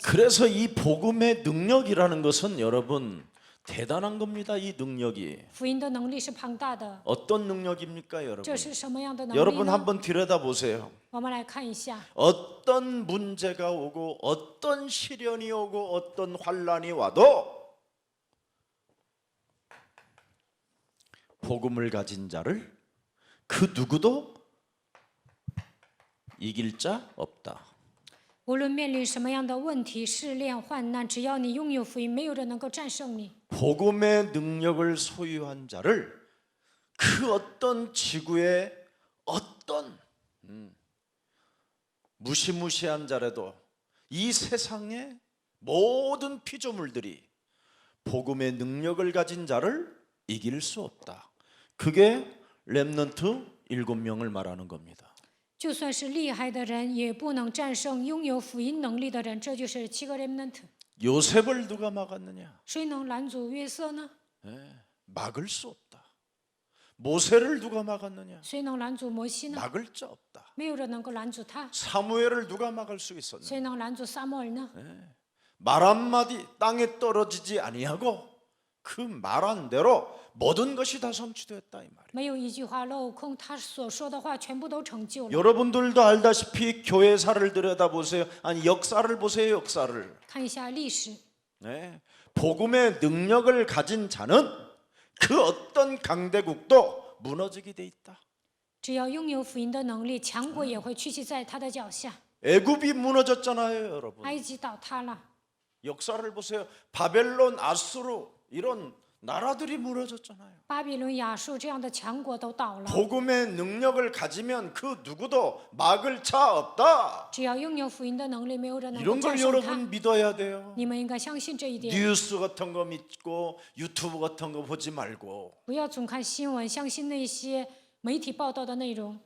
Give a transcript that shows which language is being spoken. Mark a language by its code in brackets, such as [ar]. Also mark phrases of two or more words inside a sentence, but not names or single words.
[ko] 그래서 이 복음의 능력이라는 것은 여러분 대단한 겁니다. 이 능력이 [zh] 福音的能力是庞大的， [ko] 어떤 능력입니까, 여러분? [zh] 这是什么样的能力 [ko] 여러분 [zh] 呢？ [ko] 한번 들여다보세요. [zh] 我们来看一下， [ko] 어떤 문제가 오고 어떤 시련이 오고 어떤 환란이 와도 복음을 가진 자를 그 누구도 이길 자 없다. [zh] 无论面临什么样的问题、试炼、患难，只要你拥有福音，没有人能够战胜你。 [ko] 복음의 능력을 소유한 자를 그 어떤 지구의 어떤 무시무시한 자라도 이 세상의 모든 피조물들이 복음의 능력을 가진 자를 이길 수 없다. 그게 렘넌트 7명을 말하는 겁니다. [zh] 就算是厉害的人，也不能战胜拥有福音能力的人。这就是7个 remnant。 [ko] 요셉을 누가 막았느냐? [zh] 谁能拦阻约瑟呢？ [ko] 막을 수 없다. 모세를 누가 막았느냐? [zh] 谁能拦阻摩西呢？ [ko] 막을 자 없다. [zh] 没有人能够拦阻他。 [ko] 사무엘을 누가 막을 수 있었느냐? [zh] 谁能拦阻撒母耳呢？ [ko] 말 한마디 땅에 떨어지지 아니하고 그 말한 대로 모든 것이 다 성취되었다 이 말이에요. [zh] 没有一句话镂空，他所说的话全部都成就了。 [ko] 여러분들도 알다시피 교회사를 들여다보세요. 아니 역사를 보세요. 역사를. [zh] 看一下历史， [ko] 네. 복음의 능력을 가진 자는 그 어떤 강대국도 무너지게 돼 있다. [zh] 只要拥有福音的能力，强国也会屈膝在他的脚下。 [ko] 애굽이 무너졌잖아요, 여러분. [zh] 埃及倒塌了， [ko] 역사를 보세요. 바벨론, 아수르 이런 나라들이 무너졌잖아요. [zh] 巴比伦、亚述这样的强国都倒了。 [ko] 복음의 능력을 가지면 그 누구도 막을 차 없다. [zh] 只要拥有福音的能力，没有人能够 [ko] 이런 [zh] 战 [ko] 걸 [zh] 胜它。 [ko] 여러분 믿어야 돼요. [zh] 你们应该相信这一点， [ko] 뉴스 같은 거 믿고 유튜브 같은 거 보지 말고 [zh] 不要总看新闻，相信那些媒体报道的内容。